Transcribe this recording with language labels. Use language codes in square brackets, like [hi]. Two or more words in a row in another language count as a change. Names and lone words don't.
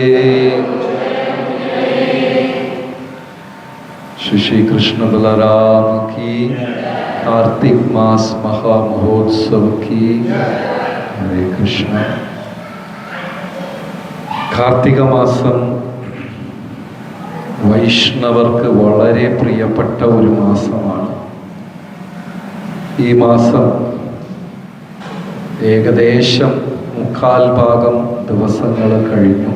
[hi] श्री कृष्ण बलराम की कार्तिक मास महामहोत्सव की हरे कृष्ण. [ml] കാർത്തിക മാസം വൈഷ്ണവർക്ക് വളരെ പ്രിയപ്പെട്ട ഒരു മാസമാണ്. ഈ മാസം ഏകദേശം 3/4 ദിവസങ്ങൾ കഴിഞ്ഞു.